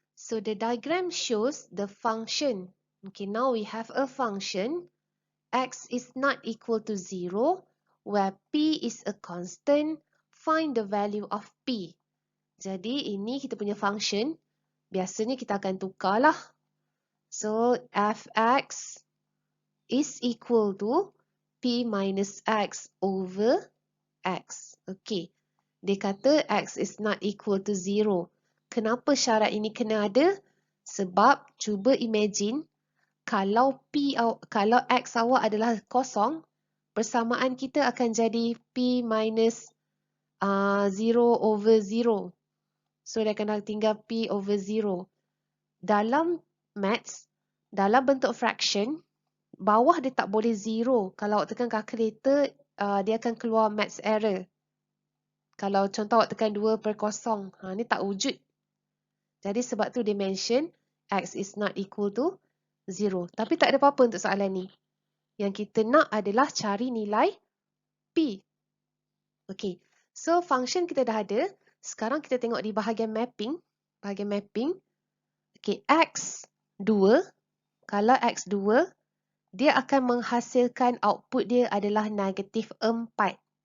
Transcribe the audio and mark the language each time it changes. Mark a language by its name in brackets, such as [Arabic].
[English] So, the diagram shows the function. Okay, now we have a function. X is not equal to 0, where P is a constant. Find the value of P. [Malay] Jadi, ini kita punya function. Biasanya kita akan tukarlah. [English] So, fx is equal to P minus x over x. Okay. [Malay] Dia kata [English] x is not equal to 0. [Malay] Kenapa syarat ini kena ada? Sebab cuba imagine kalau x awak adalah kosong, persamaan kita akan jadi [English] P minus 0 over 0. [Malay] So, dia akan tinggal [English] P over 0. [Malay] Dalam maths, dalam bentuk fraction, bawah dia tak boleh 0. Kalau awak tekan calculator, dia akan keluar maths error. Kalau contoh awak tekan 2 per 0, ni tak wujud. Jadi sebab tu dia mention [English] x is not equal to 0. [Malay] Tapi tak ada apa-apa untuk soalan ni. Yang kita nak adalah cari nilai P. Okay, so function kita dah ada. Sekarang kita tengok di bahagian mapping. Okay, x2. Kalau x2, dia akan menghasilkan output dia adalah negatif 4.